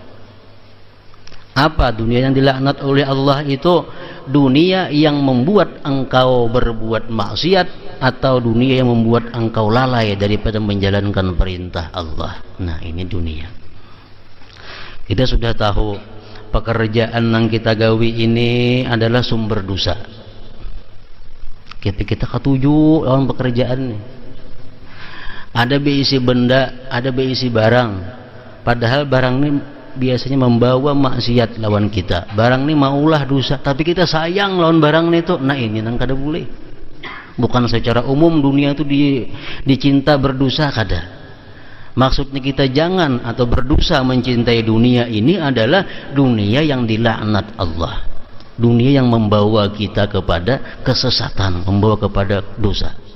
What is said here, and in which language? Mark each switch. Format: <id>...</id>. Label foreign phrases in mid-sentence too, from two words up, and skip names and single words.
<id>Apa dunia yang dilaknat oleh Allah itu? Dunia yang membuat engkau berbuat maksiat, atau dunia yang membuat engkau lalai daripada menjalankan perintah Allah. Nah, ini dunia. Kita sudah tahu pekerjaan yang kita gawi ini adalah sumber dosa.</id> <bjn>Kita ketujuh lawan pekerjaan. Ada beisi benda, ada beisi barang.</bjn> <id>Padahal barang ini biasanya membawa maksiat lawan kita.</id> <bjn>Barang ini maulah dosa, tapi kita sayang lawan barang itu. Nah ini nang kada boleh.</bjn> <id>Bukan secara umum dunia itu dicinta berdosa kada. Maksudnya kita jangan atau berdosa mencintai dunia ini adalah dunia yang dilaknat Allah, dunia yang membawa kita kepada kesesatan, membawa kepada dosa.</id>